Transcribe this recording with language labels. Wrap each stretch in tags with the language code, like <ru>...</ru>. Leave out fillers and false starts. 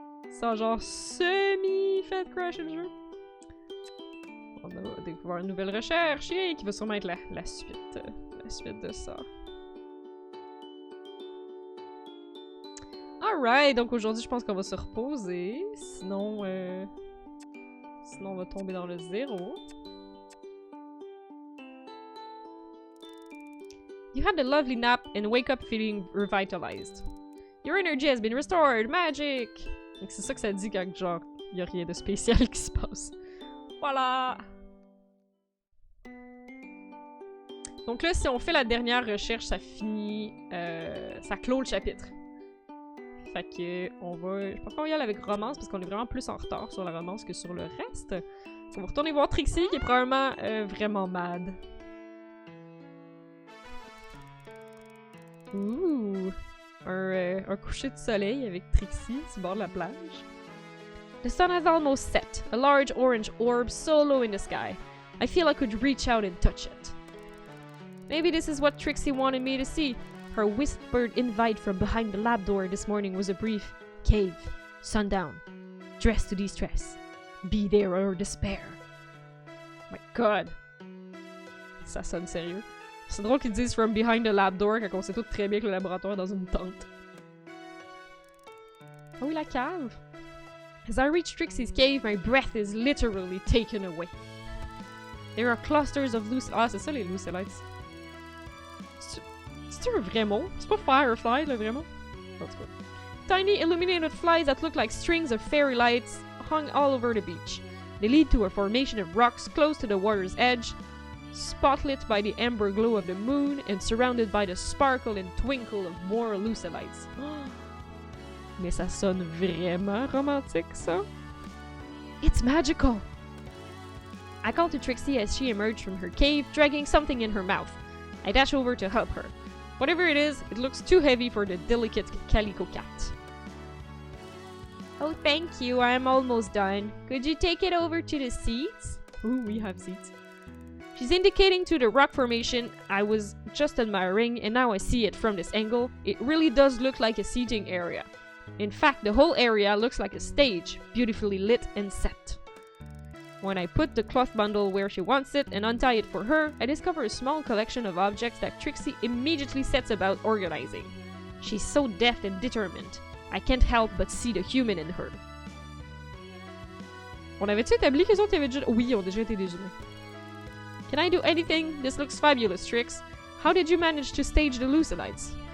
<fr>Ça a genre semi-fait crasher le jeu. On va découvrir une nouvelle recherche qui va sûrement être la suite de ça. Alright, donc aujourd'hui je pense qu'on va se reposer. Sinon, on va tomber dans le zéro.</fr> <en>You had a lovely nap and wake up feeling revitalized. Your energy has been restored! Magic!</en> <fr>Donc c'est ça que ça dit quand genre y a rien de spécial qui se passe. Voilà! Donc là, si on fait la dernière recherche, ça finit... ça clôt le chapitre. Fait que on va... Je pense qu'on va y aller avec romance parce qu'on est vraiment plus en retard sur la romance que sur le reste. On va retourner voir Trixie qui est probablement vraiment mad. Ouh! Un coucher de soleil avec Trixie sur le bord de la plage.</fr> <en>The sun has almost set, a large orange orb so low in the sky. I feel I could reach out and touch it. Maybe this is what Trixie wanted me to see. Her whispered invite from behind the lab door this morning was a brief cave, sundown, dress to de-stress, be there or despair. My god.</en> <fr>Ça sonne sérieux. C'est drôle qu'ils disent</fr> <en>from behind the lab door</en> <fr>quand on sait tout très bien que le laboratoire est dans une tente. Ah oui, la cave!</fr> <en>As I reach Trixie's cave, my breath is literally taken away. There are clusters of loose...</en> <fr>Ah, c'est ça les lucelites. C'est-tu un vrai mot? C'est pas firefly, le vrai mot? En tout cas.</fr> <en>Tiny illuminated flies that look like strings of fairy lights hung all over the beach. They lead to a formation of rocks close to the water's edge, spotlit by the amber glow of the moon and surrounded by the sparkle and twinkle of more lucelites.</en> <fr>Mais ça sonne vraiment romantique, ça.</fr> <en>It's magical! I call to Trixie as she emerged from her cave, dragging something in her mouth. I dash over to help her. Whatever it is, it looks too heavy for the delicate calico cat. Oh, thank you. I am almost done. Could you take it over to the seats? Ooh, we have seats. She's indicating to the rock formation I was just admiring, and now I see it from this angle. It really does look like a seating area. In fact, the whole area looks like a stage, beautifully lit and set. When I put the cloth bundle where she wants it and untie it for her, I discover a small collection of objects that Trixie immediately sets about organizing. She's so deft and determined. I can't help but see the human in her.</en> <fr>On avait-tu établi qu'ils autres avaient déjà... Oui, ils ont déjà été des humains.</fr> <en>Can I do anything? This looks fabulous, Trix. How did you manage to stage the Lucilites?</en>